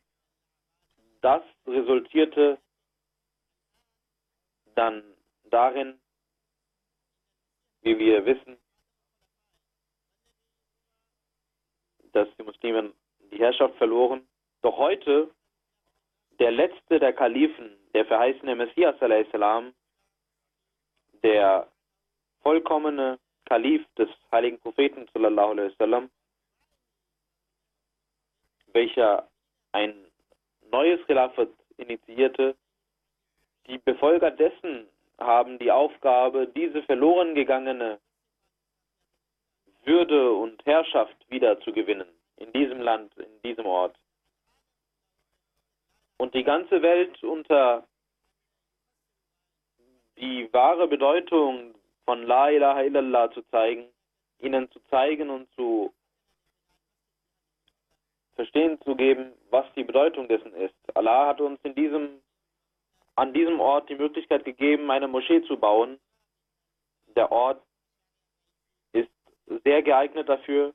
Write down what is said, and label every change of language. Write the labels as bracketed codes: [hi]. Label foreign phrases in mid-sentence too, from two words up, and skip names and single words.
[de] Das resultierte dann darin, wie wir wissen, dass die Muslime die Herrschaft verloren. Doch heute, der letzte der Kalifen, der verheißene Messias a.s., der vollkommene Kalif des heiligen Propheten [ar] صلى الله عليه وسلم, [de] welcher ein neues Khilafat initiierte, die Befolger dessen haben die Aufgabe, diese verloren gegangene Würde und Herrschaft wieder zu gewinnen, in diesem Land, in diesem Ort. Und die ganze Welt unter die wahre Bedeutung von [ar] لا إله إلا الله [de] zu zeigen, ihnen zu zeigen und zu verstehen zu geben, was die Bedeutung dessen ist. Allah hat uns an diesem Ort die Möglichkeit gegeben, eine Moschee zu bauen. Der Ort ist sehr geeignet dafür.